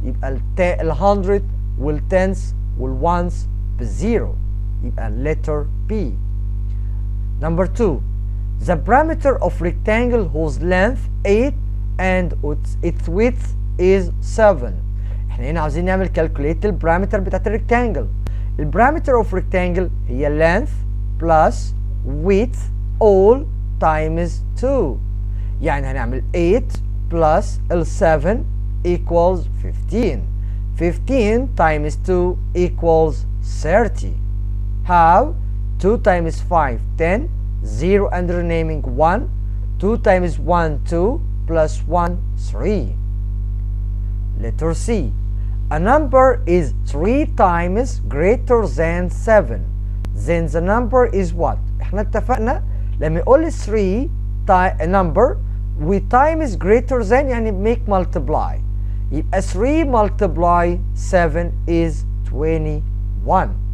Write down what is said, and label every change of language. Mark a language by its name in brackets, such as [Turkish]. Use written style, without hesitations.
[Arabic] يبقى ال 100 والتنس والوانس بالزيرو، يبقى [English] letter B. Number 2. The perimeter of rectangle whose length 8 and its width is 7. [Arabic] احنا هنا عاوزين نعمل calculate البارامتر بتاعت الريكتانجل. [English] البارامتر of rectangle هي length plus width all times 2. [Arabic] يعني هنعمل 8 plus ال 7 equals 15. [English] 15 times 2 equals 30. How? 2 times 5 10, 0 and remaining 1. 2 times 1 2 plus 1 3. Letter C. A number is 3 times greater than 7. Then the number is what? [Arabic] احنا اتفقنا لما يقول لي 3 number و [English] times greater than [Arabic] يعني [English] make multiply. يبقى 3 multiply 7 is 21.